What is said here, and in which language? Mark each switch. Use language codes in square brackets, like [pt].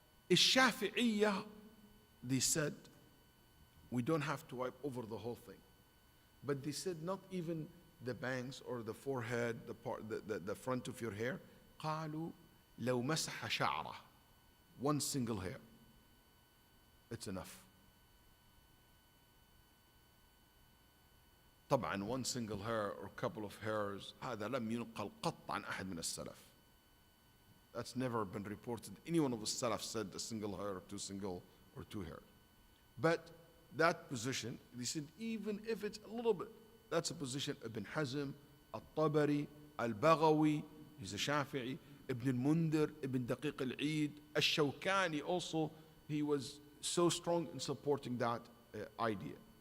[en] الشافعية, they said, we don't have to wipe over the whole thing. But they said not even the bangs or the forehead, the front of your hair. [ar] قالوا لو مسح شعره, [en] one single hair, it's enough. [ar] طبعا [en] one single hair or couple of hairs [ar] هذا لم ينقل قط عن أحد من السلف. [en] That's never been reported. Any one of the salaf said a single hair or two hairs. But that position, they said even if it's a little bit, that's a position Ibn Hazm, Al-Tabari, Al-Baghawi, he's a Shafi'i, Ibn al-Mundhir, Ibn Daqiq al-Eid, Al-Shawkani also, he was so strong in supporting that idea.